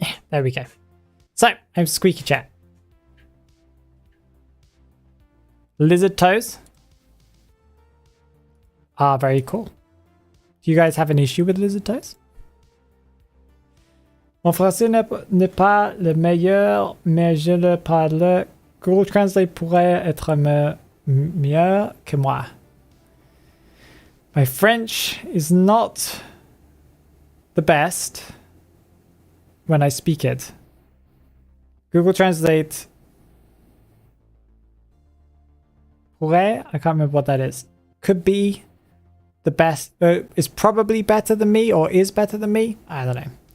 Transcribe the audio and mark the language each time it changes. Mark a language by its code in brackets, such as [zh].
[en] There we go. So, I'm Squeaky Chat. Lizard toes are very cool. Do you guys have an issue with lizard toes? [fr] Mon français n'est pas le meilleur, mais je le parle. Google Translate pourrait être mieux que moi. [en] My French is not the best when I speak it. Google Translate [fr] pourrait, [en] I can't remember what that is. Could be the best, is probably better than me or is better than me. I don't know.